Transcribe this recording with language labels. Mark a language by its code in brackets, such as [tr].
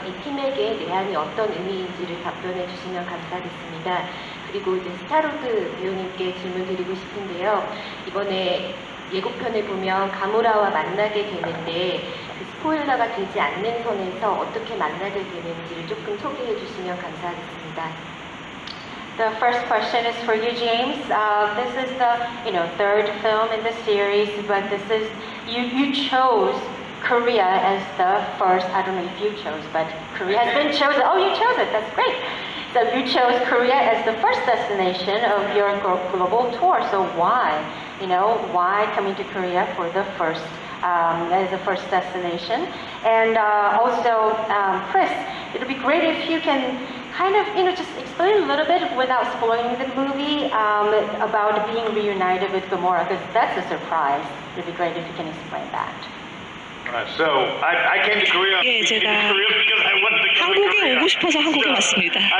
[ko] 이 팀에게 내한이 어떤 의미인지를 답변해 주시면 감사하겠습니다. 그리고 이제 스타로드 배우님께 질문 드리고 싶은데요. 이번에 예고편을 보면 가무라와 만나게 되는데 그 스포일러가 되지 않는 선에서 어떻게 만나게 되는지를 조금 소개해 주시면 감사하겠습니다. [en] The first question is for you, James. This is the third film in the series, but this is you chose Korea as the first. I don't know if you chose, but Korea has been chosen. Oh, you chose it. That's great. So you chose Korea as the first destination of your global tour. So why? Why coming to Korea for the first as the first destination? And also, Chris, it would be great if you can kind of, just explain a little bit without spoiling the movie about being reunited with Gamora, because that's a surprise. It would be great if you can explain that. So I came to Korea. [ko] 예, 제가 한국에 오고 싶어서 한국에 왔습니다.